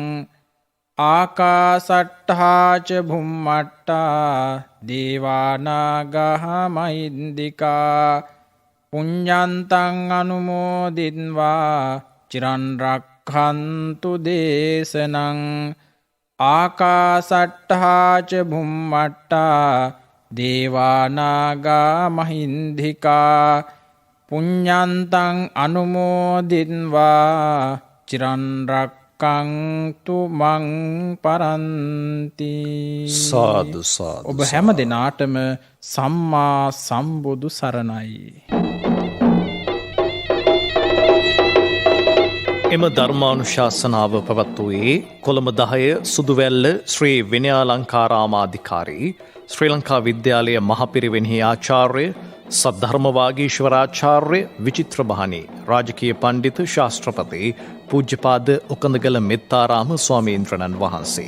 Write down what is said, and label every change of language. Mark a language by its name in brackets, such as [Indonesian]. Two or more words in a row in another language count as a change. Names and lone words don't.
[Pali] ආකාසට්ඨා ච භුම්මට්ඨා දේවානාගා මහිද්దికා පුඤ්ඤන්තං අනුමෝදිත්වා චිරන් රක්ඛන්තු දේශනං. ආකාසට්ඨා ච භුම්මට්ඨා දේවානාගා මහිද්దికා පුඤ්ඤන්තං අනුමෝදිත්වා චිරන් රක්ඛන්තු මං පරන්ති. සාදු සාදු. [Sinhala] ඔබ හැම දිනාටම සම්මා සම්බුදු සරණයි. එම ධර්මානුශාසනාව පැවැත්වුවේ කොළඹ 10 සුදුවැල්ල ශ්‍රී විනයාලංකාරාමාධිකාරී ශ්‍රී ලංකා විද්‍යාලය මහපිරිවෙන්හි ආචාර්ය සද්ධර්මවාගීශ්වරාචාර්ය විචිත්‍රබහනී රාජකීය පණ්ඩිත ශාස්ත්‍රපති පූජ්‍යපාද ඔකඳගල මෙත්තාරාම ස්වාමීන්ද්‍රණන් වහන්සේ.